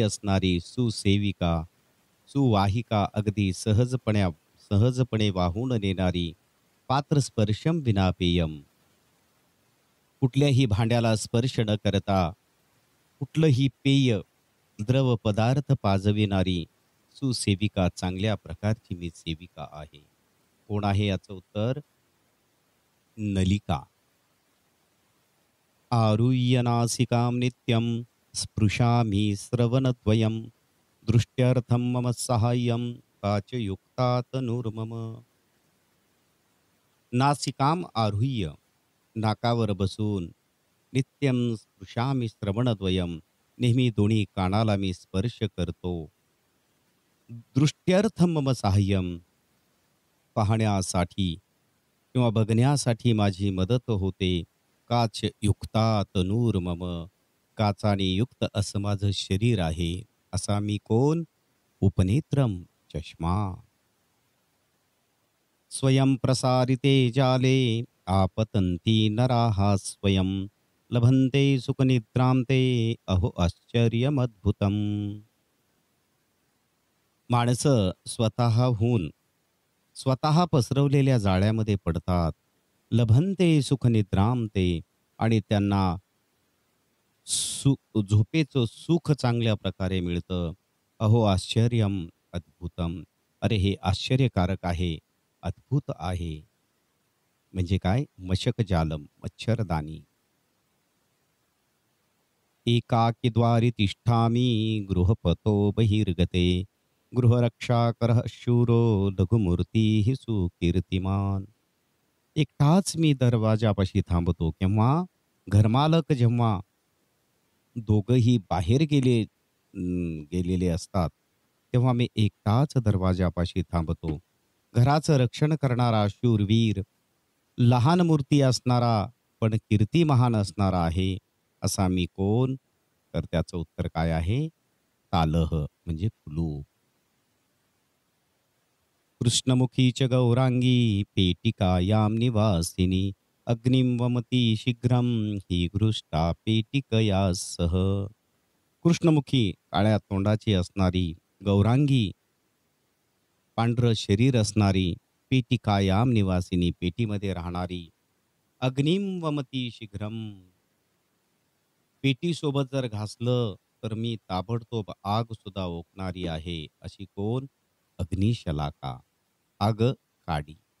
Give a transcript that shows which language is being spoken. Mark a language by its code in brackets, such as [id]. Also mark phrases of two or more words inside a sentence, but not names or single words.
[mr] असणारी, [sa] सुसेविका सुवाहिका [mr] अगदी सहजपणे वाहून नेणारी, [sa] पात्र स्पर्शम विना पेयम [mr] कुठल्याही भांड्याला स्पर्श न करता कुठलंही पेय द्रव पदार्थ पाजविणारी सुसेविका, चांगल्या प्रकारची मी सेविका आहे. कोण आहे याचं उत्तर? नलिका. [sa] आरुह्यनासिकां नित्यं स्पृशामि श्रवणद्वयं दृष्ट्यर्थं मम साहाय्यं काचयुक्ता तनुर्मम. नासिकाम आरुह्य, [mr] नाकावर बसून, [sa] नित्यं स्पृशामि श्रवणद्वयं, [mr] नेहमी दोन्ही कानाला मी स्पर्श करतो. [sa] दृष्ट्यर्थं मम साहाय्यं, [mr] पाहण्यासाठी किंवा बघण्यासाठी माझी मदत होते. [sa] काच युक्ता तनूर मम, [mr] काचाने युक्त असं माझं शरीर आहे. असा मी कोण? उपनेत्रम चष्मा. [sa] स्वयं प्रसारिते जाले आपतंती नराः स्वयं लभन्ते सुखनिद्रांते अहो आश्चर्यमद्भुतम. [mr] माणसं स्वतः पसरवलेल्या जाळ्यामध्ये पडतात. [sa] लभन्ते सुखनिद्रांते, [mr] आणि त्यांना झोपेचं सुख चांगल्या प्रकारे मिळतं. [sa] अहो आश्चर्यम अद्भुतम, [mr] अरे हे आश्चर्यकारक आहे, अद्भुत आहे. म्हणजे काय? [sa] मशक जालम, मच्छरदानी. एकाकीद्वारी तिष्ठामि गृहपतो बहिर्गते गृहरक्षाकरः शूरो लघुमूर्ती सुकीर्तिमान. [mr] एकटाच मी दरवाजापाशी थांबतो, केव्हा? घरमालक जेव्हा दोघंही बाहेर गेलेले असतात, तेव्हा मी एकटाच दरवाजापाशी थांबतो. घराचं रक्षण करणारा शूरवीर, लहान मूर्ती असणारा पण कीर्ती महान असणारा आहे. असा मी कोण? तर त्याचं उत्तर काय आहे? तालह म्हणजे कुलूप. [sa] कृष्णमुखीच गौरांगी पेटिकायां निवासिनी अग्निं वमती शीघ्रं ही घृष्टा पेटिकया सह. [mr] कृष्णमुखी काळ्या तोंडाची असणारी, गौरांगी पांढरं शरीर असणारी, [sa] पेटिकायाम निवासिनी [mr] पेटीमध्ये राहणारी, [sa] अग्निं वमती शीघ्रम [mr] पेटीसोबत जर घासलं तर मी ताबडतोब आग सुद्धा ओकणारी आहे. अशी कोण? अग्निशलाका, आग काडी.